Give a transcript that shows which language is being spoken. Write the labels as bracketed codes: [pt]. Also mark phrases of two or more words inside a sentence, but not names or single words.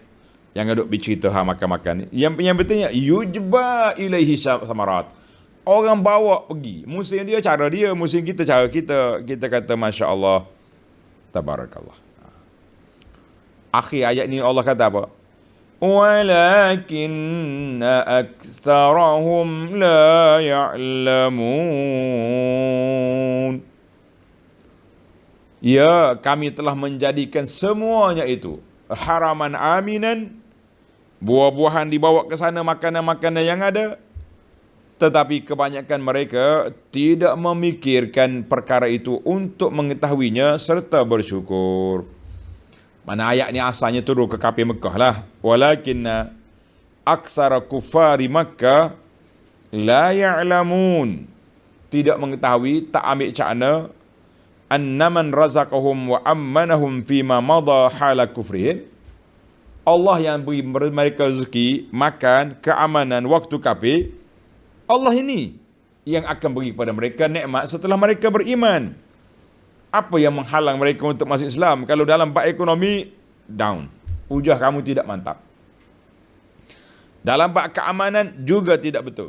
[ms] Jangan duk bercerita makan-makan ni. Yang pentingnya [ar] يجبى إليه ثمرات. [ms] Orang bawa pergi. Musim dia cara dia, musim kita cara kita. Kita kata [ar] ما شاء الله، تبارك الله. [ms] Akhir ayat ni Allah kata apa? [ar] ولكن أكثرهم لا يعلمون. [ms] Ya, kami telah menjadikan semuanya itu [ar] حرما آمنا, [ms] buah-buahan dibawa ke sana, makanan-makanan yang ada, tetapi kebanyakan mereka tidak memikirkan perkara itu untuk mengetahuinya serta bersyukur. Mana ayat ni asalnya turun ke kafir Mekah lah. [ar] ولكن أكثر كفار مكة لا يعلمون. [ms] Tidak mengetahui, tak ambil cakna [ar] أن من رزقهم وآمنهم فيما مضى حال كفرهم. [ms] Allah yang beri mereka rezeki, makan, keamanan waktu kafir. Allah ini yang akan beri kepada mereka nikmat setelah mereka beriman. Apa yang menghalang mereka untuk masuk Islam? Kalau dalam bab ekonomi, down. Hujah kamu tidak mantap. Dalam bab keamanan juga tidak betul.